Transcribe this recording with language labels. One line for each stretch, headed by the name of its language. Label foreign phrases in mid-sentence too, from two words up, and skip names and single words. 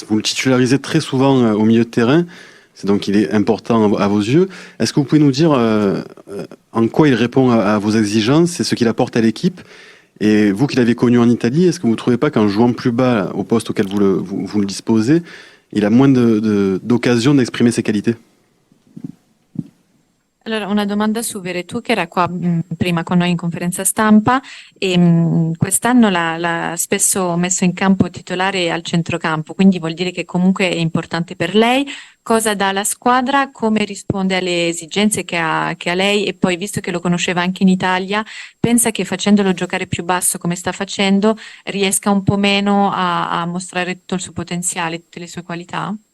French: Vous le titularisez très souvent au milieu de terrain. Il est important à vos yeux. Est-ce que vous pouvez nous dire en quoi il répond à vos exigences et ce qu'il apporte à l'équipe? Et vous qui l'avez connu en Italie, est-ce que vous ne trouvez pas qu'en jouant plus bas au poste auquel vous le disposez, il a moins d'occasion d'exprimer ses qualités?
Italian: Allora, una domanda su Veretout che era qua prima con noi in conferenza stampa e quest'anno l'ha spesso messo in campo titolare al centrocampo, quindi vuol dire che comunque è importante per lei. Cosa dà alla squadra, come risponde alle esigenze che ha lei e poi visto che lo conosceva anche in Italia, pensa che facendolo giocare più basso come sta facendo riesca un po' meno a mostrare tutto il suo potenziale, tutte le sue qualità?